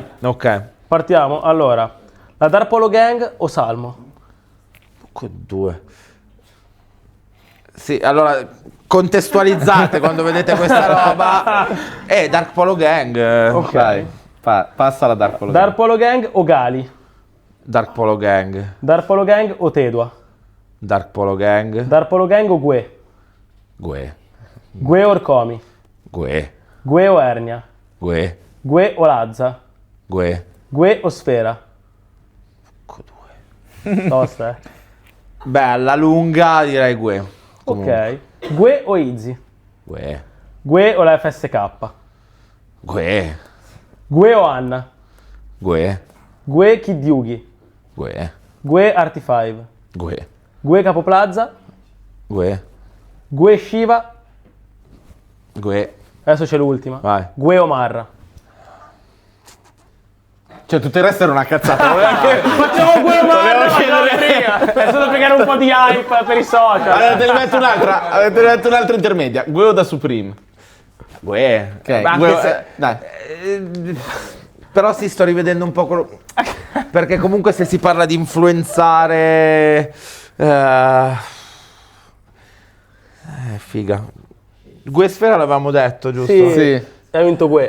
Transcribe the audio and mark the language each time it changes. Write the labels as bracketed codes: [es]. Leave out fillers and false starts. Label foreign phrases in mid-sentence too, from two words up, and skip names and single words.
[it] Ok. Partiamo. Allora, la Dark Polo Gang o Salmo? 2. Sì, allora contestualizzate quando vedete questa roba. Dark Polo Gang. Ok. Passa la Dark Polo Gang. Dark Polo Gang o Gali? Dark Polo Gang. Dark Polo Gang o Tedua? Dark Polo Gang. Dark Polo Gang o Gue? Gue. Gue o Orcomi? Gue. Gue o Ernia? Gue. Gue o Lazza? Gue. Gue o Sfera? Tosta, Beh, alla lunga direi Gue. Ok. Gue o Izzy? Gue. Gue o la FSK? Gue. Gue o Anna? Gue. Gue Kid Yugi? Gue. Gue Arty5? Gue. Gue Capo Plaza? Gue. Gue Shiva? Gue. Adesso c'è l'ultima. Vai. Gue o Marra? Cioè tutto il resto era una cazzata. Facciamo Gue o Marra! È stato per creare un po' di hype per i social. Allora te ne metto un'altra intermedia. Gue o da Supreme? Gue. Ok, Ma Gue, anche se- dai. Però si sto rivedendo un po' quello... Perché comunque se si parla di influenzare... figa. Gue Sfera l'avevamo detto, giusto? Sì. Ha vinto Gue.